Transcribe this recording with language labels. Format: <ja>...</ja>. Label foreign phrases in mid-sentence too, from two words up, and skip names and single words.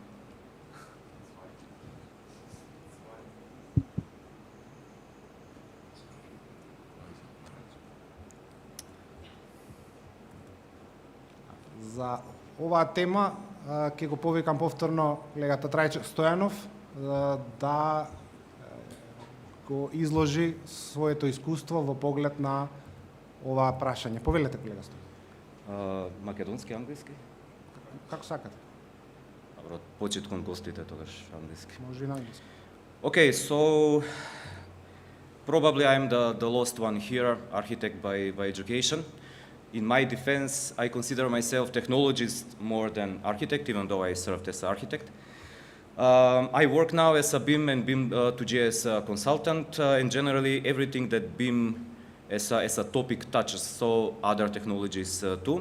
<mk>За оваа тема ќе го повикам повторно колегата Трајчо Стојанов да го изложи своето искуство во поглед на оваа прашање. Повелете, колега Стојанов. Македонски, англиски? Како сакате. Добро, почет кон гостите тогаш англиски. Може и на англиски.</mk> <en>Okay, so probably I'm the lost one here, architect by education. In my defense, I consider myself technologist more than architect, even though I served as architect. I work now as a BIM and BIM to JS consultant, and generally everything that BIM as a topic touches, so other technologies too.</en>